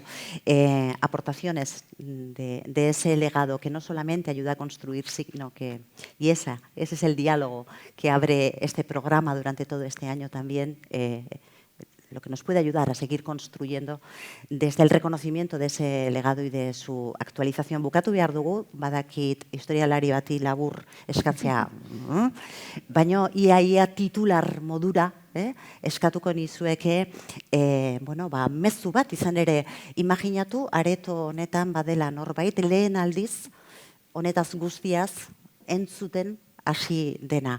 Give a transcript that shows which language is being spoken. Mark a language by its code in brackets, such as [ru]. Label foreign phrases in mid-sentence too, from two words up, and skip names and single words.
[es] Aportaciones de ese legado que no solamente ayuda a construir, sino que, y ese es el diálogo que abre este programa durante todo este año también, lo que nos puede ayudar a seguir construyendo desde el reconocimiento de ese legado y de su actualización. [eu] Bukatu behar dugu, badakit historialari bati labur eskatzea, baino ia titular modura eskatuko nizueke mezu bat izan ere imaginatu areto honetan badela norbait lehen aldiz honetaz guztiaz entzuten hasi dena.